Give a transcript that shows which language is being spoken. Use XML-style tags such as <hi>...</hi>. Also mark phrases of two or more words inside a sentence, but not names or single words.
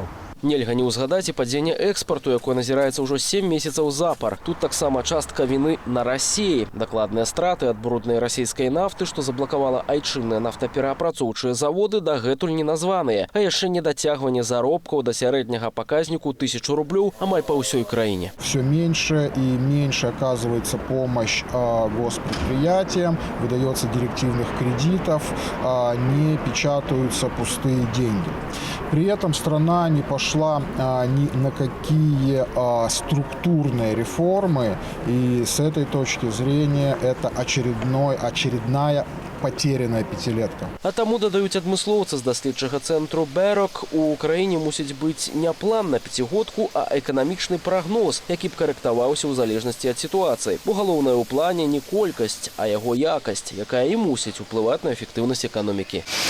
<be>Нельга не ўзгадаць і падзенне экспарту, якое назіраецца ўжо 7 месяцаў запар. Тут таксама частка віны на Расіі. Дакладныя страты ад бруднай расійскай нафты, што заблакавала айчынныя нафтапераапрацоўчыя заводы, дагэтуль не названыя. А яшчэ недацягванне заробкаў да сярэдняга паказніку 1000 рублёў амаль па ўсёй краіне.</be> <ru>Все меньше и меньше оказывается помощь госпредприятиям, выдается директивных кредитов, не печатаются пустые деньги. При этом страна не пошла ни на какие структурные реформы, и с этой точки зрения это очередная потерянная пятилетка.</ru> <be>А таму, дадаюць адмыслоўцы з даследчага цэнтру Бэрок, у краіне мусіць быць не план на пяцігодку, а эканамічны прагноз, які б карэктаваўся ў залежнасці ад сітуацыі. Бо галоўнае ў плане не колькасць, а яго якасць, якая і мусіць уплываць на эфектыўнасць эканомікі.</be>